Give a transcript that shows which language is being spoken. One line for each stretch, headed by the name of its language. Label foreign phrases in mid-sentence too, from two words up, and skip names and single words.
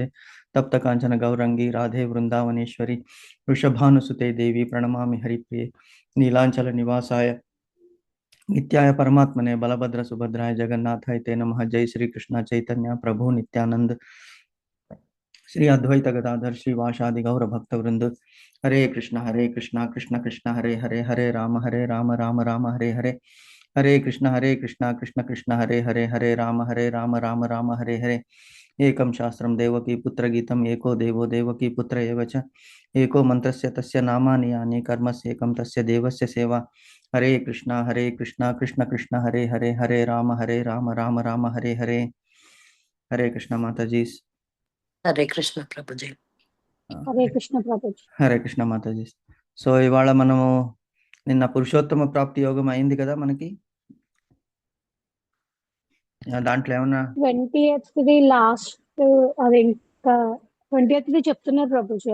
Sanskrit: तप्त कांचन गौरंगी राधे वृंदावनेश्वरी वृषभानुसुते देवी प्रणमामि हरिप्रिये. नीलांचल निवासाय नित्याय परमात्मने बलभद्र सुभद्राय जगन्नाथाय ते नमः. जय श्री कृष्ण चैतन्य प्रभु नित्यानंद श्री अद्वैत गदाधर श्रीवासादि गौर भक्त वृंद. हरे कृष्ण कृष्ण कृष्ण हरे हरे हरे राम राम राम हरे हरे. हरे कृष्ण कृष्ण कृष्ण हरे हरे राम राम राम हरे हरे. एकं शास्त्रं देवकी पुत्र गीतम् एको देवो देवकी पुत्र एव च. एको मंत्रस्य तस्य नामानि यानि कर्मस्येकं तस्य देवस्य सेवा. हरे कृष्ण कृष्ण कृष्ण हरे हरे राम राम राम हरे हरे.
Hindi: हरे कृष्ण माता जी.
Telugu: హరే కృష్ణ ప్రభుజీ. హరే కృష్ణ ప్రభుజీ. హరే కృష్ణ మాతాజీ. సో ఇవాళ మనము నిన్న పురుషోత్తమ ప్రాప్తి యోగం అయింది కదా మనకి. దాంట్లో ఏమన్నా 20th లాస్ట్ అది ఇంకా 20th చెప్తున్నారు ప్రభుజీ.